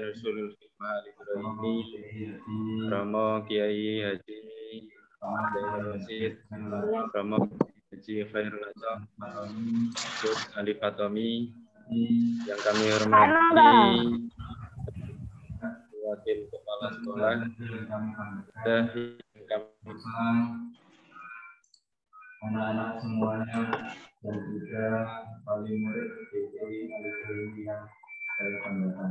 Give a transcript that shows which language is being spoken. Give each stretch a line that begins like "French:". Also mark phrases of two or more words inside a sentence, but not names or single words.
Indonesian: Nurul Hikmah Al Ibrahim, Romo Kiai Haji Rasid, Romo Haji Khairul Azam, Gus Ali Fatomi, yang kami hormati Wakil Kepala Sekolah, dan kami anak-anak semuanya dan juga wali murid DPI Al-Ibrahimi yang saya banggakan.